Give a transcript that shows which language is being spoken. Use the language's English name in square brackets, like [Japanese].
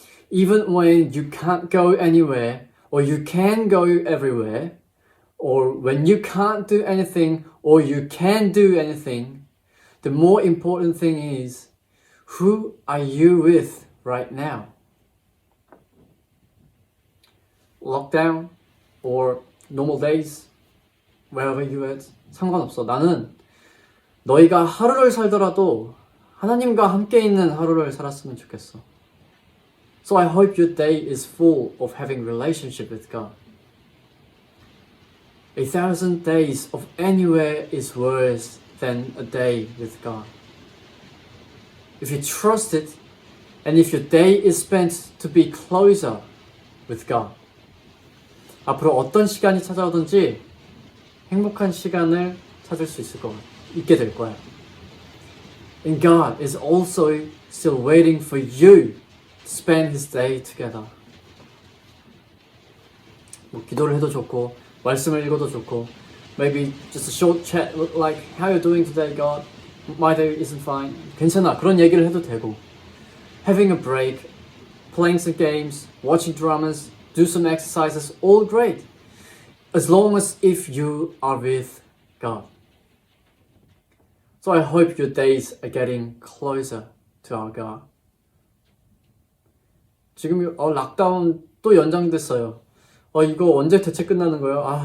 [English] Even when you can't go anywhere or you can go everywhere, or when you can't do anything or you can do anything, the more important thing is, who are you with right now? Lockdown or normal days, wherever you at, [Korean] 상관없어. 나는 너희가 하루를 살더라도 하나님과 함께 있는 하루를 살았으면 좋겠어. [English] So I hope your day is full of having relationship with God. 1,000 days of anywhere is worse than a day with God. If you trust it, and if your day is spent to be closer with God, [Korean] 앞으로 어떤 시간이 찾아오든지 행복한 시간을 찾을 수 있게 될 거야. [English] And God is also still waiting for you to spend His day together. [Korean] 뭐 기도를 해도 좋고 말씀을 읽어도 좋고 [English] maybe just a short chat like how you doing today God? My day isn't fine. [Korean] 괜찮아. 그런 얘기를 해도 되고 [English] having a break, playing some games, watching dramas, do some exercises, all great. As long as if you are with God. So I hope your days are getting closer to our God. [Korean] 지금 락다운 또 연장됐어요. 이거 언제 대체 끝나는 거예요?